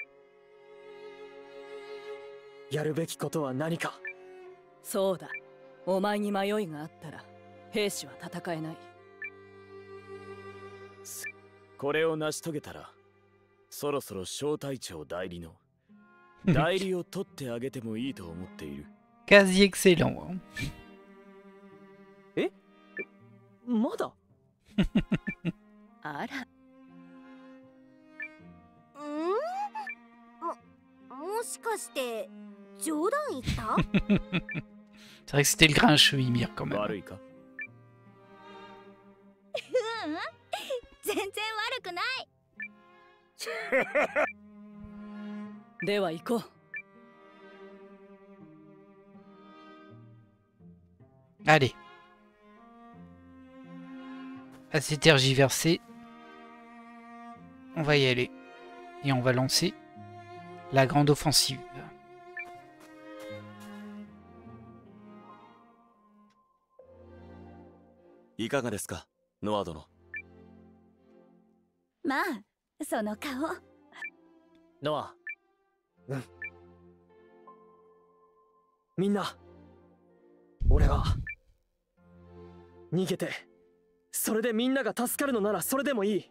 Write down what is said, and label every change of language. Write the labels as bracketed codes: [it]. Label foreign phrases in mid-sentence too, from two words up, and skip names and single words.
[ja] やるべきことは何か。そうだ。お前に迷いがあったら兵士は戦えない。これを成し遂げたら、そろそろ小隊長代理の代理を取ってあげてもいいと思っている。 [fr] Quasi excellent. Hein. [ja] え？まだ？あら。もしかして冗談言った？ [fr] C'est vrai que c'était le grincheux Ymir quand même. [ja] 悪いか？全然悪くない。では行こう。 [fr] Allez. Assez tergiversé. On va y aller. Et on va lancer la grande offensive. [ja] いかがですか、ノア殿。まあその顔。ノア。うん。みんな、俺俺は逃げて、それでみんなが助かるのならそれでもいい。